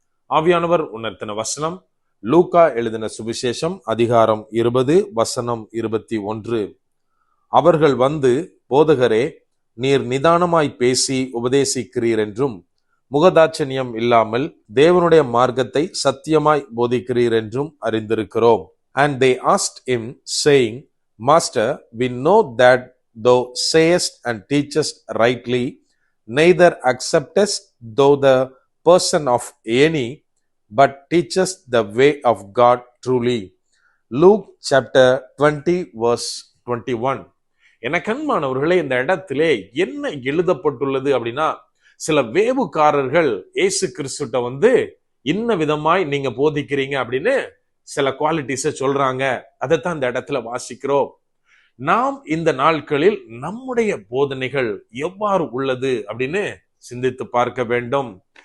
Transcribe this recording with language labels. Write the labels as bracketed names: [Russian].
[Tamil] ஆவியானவர் உணர்த்தின வசனம் லூக்கா எழுதின சுவிசேஷம் அதிகாரம் 20 வசனம் 21. அவர்கள் வந்து, போதகரே, நீர் நிதானமாய் பேசி உபதேசிக்கிறீர் என்றும் முகதாட்சணியம் இல்லாமல் தேவனுடைய மார்க்கத்தை சத்தியமாய் போதிக்கிறீர் என்றும் அறிந்திருக்கிறோம். [English] And they asked him, saying, Master, we know that thou sayest and teachest rightly, neither acceptest thou the person of any, but teachest the way of God truly. Luke chapter 20 verse 21. [Tamil] என கண்மானவர்களே, இந்த இடத்திலே என்ன எழுதப்பட்டுள்ளது அப்படின்னா, சில வேவுக்காரர்கள் இயேசு கிறிஸ்துட்ட வந்து இன்ன விதமாய் நீங்க போதிக்கிறீங்க அப்படின்னு சில குவாலிட்டிஸை சொல்றாங்க. அதைத்தான் இந்த இடத்துல வாசிக்கிறோம். நாம் இந்த நாட்களில் நம்முடைய போதனைகள் எவ்வாறு உள்ளது அப்படின்னு சிந்தித்து பார்க்க வேண்டும்.